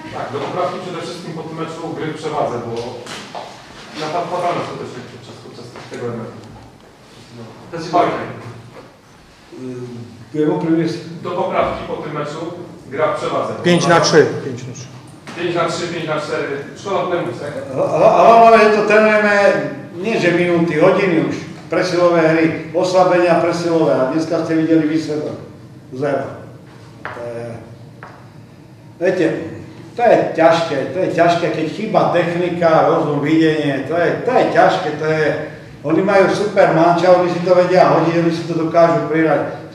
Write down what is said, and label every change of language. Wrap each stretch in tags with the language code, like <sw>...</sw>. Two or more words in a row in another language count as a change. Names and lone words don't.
<pl>Tak, do poprawki przede wszystkim po tym meczu gry w przewadze, bo napadano skutecznie podczas tego elementu. Do poprawki po tym meczu gra w przewadze. 5-3. 5-3, 5-4. Szkoda tyle mówić, tak?</pl> <sk>Ale to trénujeme nie že minúty, hodiny už. Presilové hry, oslabenia presilové. A dneska ste videli výsledok. Zero. Viete, to je ťažké, keď chýba technika, rozum, videnie, to je ťažké, oni majú super manča, oni si to vedia hodiť, oni si to dokážu prirať.</sk>